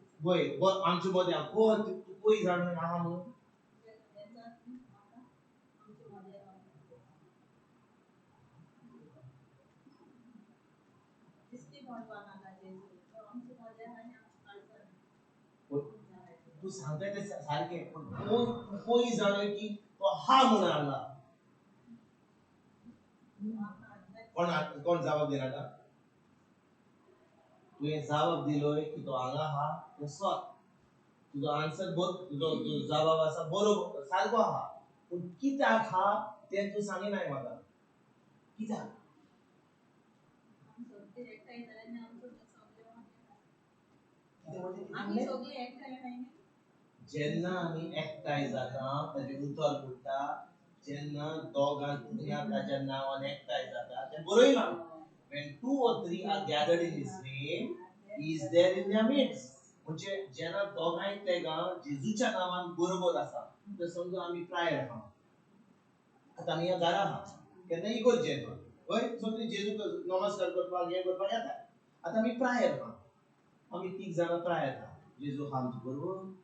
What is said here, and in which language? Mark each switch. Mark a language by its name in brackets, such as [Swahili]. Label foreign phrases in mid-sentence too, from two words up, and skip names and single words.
[Konkani] वय आमचे मध्ये आहा तूं पळय जाण आहा म्हणून आमचे मध्ये आहा दिसती म्हणपाना जेजू तो आमचे मध्ये आहा आनी आमचे काळजान तू सांगताय ते सारखे पण कोई जाणे की तो हा म्हणून आला कोण जबाब देणार का तुवें जबाब दिलोय की तो हांगा हा तो सॉत तुजो आन्सर तुजो जबाब आसा बरोबर सारको आहा पूण कित्याक हा तें तूं सांगिनाय म्हाका कित्याक आमी सगळे एकठांय आहाय जेन्ना आमी एकठांय जाता ताजें उतर फुट्टा जेन्ना दोगां दुनिया ताच्या नांवान एकठांय जाता तें बरयलां [English] when 2 or 3 are gathered in his name he is there in their midst [Konkani] म्हणजे जेन्ना दोगांय तेगां जेजूच्या नांवान बरोबर आसा तर समजून आमी प्रायर आहा आतां आमी ह्या घरा आहा केन्ना इगोर्जेन आहा वय सगळीं जेजूक नमस्कार करपाक हें करपाक येता आतां आमी प्रायर आहा आमी 3 जाणां प्रायर आहा जेजू आहा आमचे बरोबर